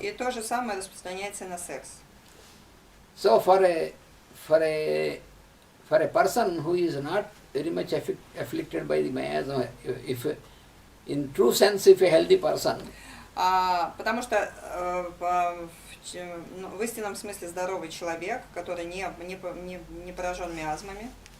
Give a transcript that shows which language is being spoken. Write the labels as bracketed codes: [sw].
[ru] И то же самое распространяется на секс. [en] So for a person who is not very much afflicted by the miasm, if in true sense, if a healthy person, [ru] потому что в истинном смысле здоровый человек, который не поражен миазмами,